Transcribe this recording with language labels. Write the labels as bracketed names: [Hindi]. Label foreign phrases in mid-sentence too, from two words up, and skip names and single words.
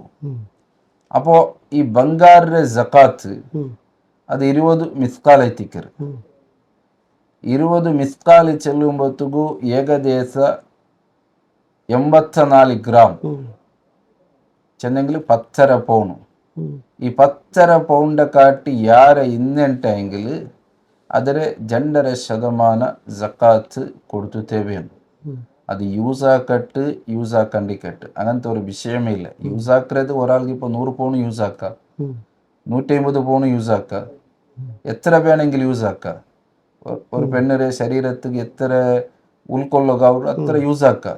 [Malayalam] അപ്പോൾ ഈ ബംഗാറിലെ സക്കാത്ത് അത് 20 മിസ്കാൽ എത്തിക്കറ്. 20 മിസ്കാൽ ചെല്ലുമ്പോഴത്തേക്കു ഏകദേശ 84 ഗ്രാം ചെന്നെങ്കിൽ 10.5 പൗണ്ട്. ഈ 10.5 പൗണ്ട് കാട്ടി [Kannada] ಯಾರ ಇನ್ನೆಂಟೆಂಗಿൽ ಅದರ [Malayalam] 2.5% സക്കാത്ത് കൊടുത്തുതേവേ. അത് യൂസ് ആക്കട്ട് യൂസ് ആക്കണ്ടിക്കട്ട് അങ്ങനത്തെ ഒരു വിഷയമേ ഇല്ല. യൂസ് ആക്കുന്നത് ഒരാൾക്ക് ഇപ്പോൾ 100 പൗണ്ട് യൂസ് ആക്കാം, 150 പൗണ്ട് യൂസ് ആക്കാം, എത്ര വേണമെങ്കിലും യൂസ് ആക്കാം. ഒരു പെണ്ണിന്റെ ശരീരത്തിൽ എത്ര ഉൾക്കൊള്ളുക അത്ര യൂസ് ആക്കാം.